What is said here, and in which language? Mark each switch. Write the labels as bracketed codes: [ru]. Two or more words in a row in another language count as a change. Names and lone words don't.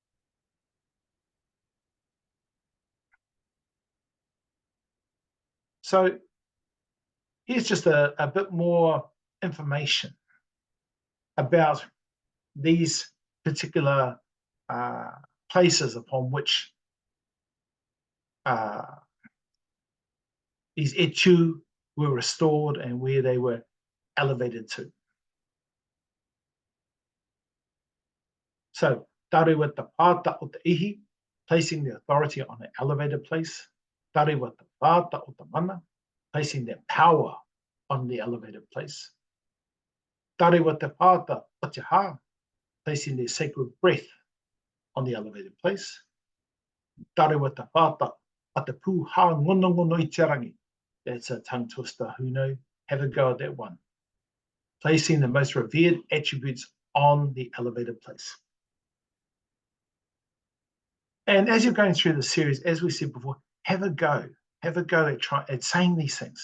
[en] So here's just a bit more information about these particular places upon which these etu were restored and where they were elevated to. So, [mi] tarewa te pāta o te ihi, [en] placing the authority on an elevated place. [mi] Tarewa te pāta o te mana, [en] placing their power on the elevated place. [mi] Tarewa te pāta o te hā, [en] placing their sacred breath on the elevated place. [mi] Tarewa te pāta o te pū hā ngono ngono I te rangi. [en] That's a tongue twister, who know? Have a go at that one. Placing the most revered attributes on the elevated place. And as you're going through the series, as we said before, have a go at saying these things.